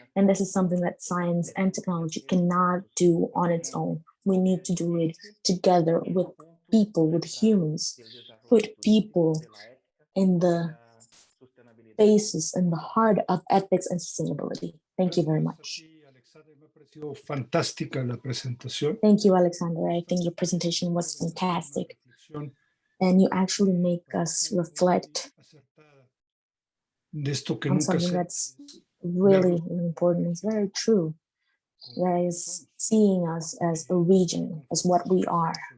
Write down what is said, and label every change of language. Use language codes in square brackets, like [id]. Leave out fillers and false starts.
[en] And this is something that science and technology cannot do on its own. We need to do it together with people, with humans, put people in the basis and the heart of ethics and sustainability. Thank you very much. [es] Fantástica la presentación. [en] Thank you, Alexander. I think your presentation was fantastic. And you actually make us reflect on something that's really important. It's very true. That is seeing us as a region, as what we are.